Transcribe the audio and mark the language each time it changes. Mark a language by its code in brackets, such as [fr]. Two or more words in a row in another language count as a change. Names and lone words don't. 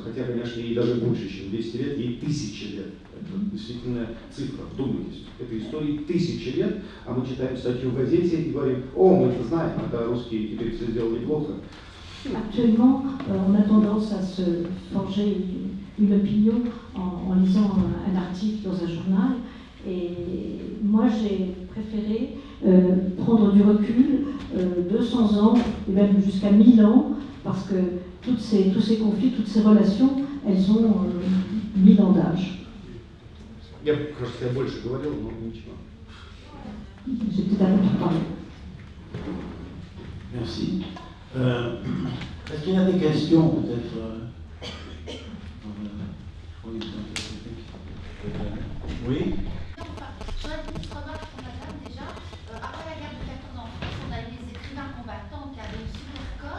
[ru] Хотя, конечно, ей даже больше, чем 200 лет, ей 1000 лет. Это действительно цифра, вдумайтесь. Этой истории 1000 лет, а мы читаем статью в газете и говорим: о, мы это знаем, это русские теперь все сделали плохо. [fr] Actuellement, on a tendance à se forger une opinion en lisant un article dans un journal. Et moi, j'ai préféré prendre du recul, 200 ans, et même jusqu'à 1000 ans, parce que tous ces conflits, toutes ces relations, elles ont 1000 ans d'âge. [ru] Я, кажется, я больше говорил, но ничего. [fr] J'ai peut-être un peu parlé. Merci. Est-ce qu'il y a des questions peut-être Oui. J'aurais une petite remarque pour madame déjà. Après la guerre de 14 ans en France, on a eu des écrivains combattants qui avaient une super cote.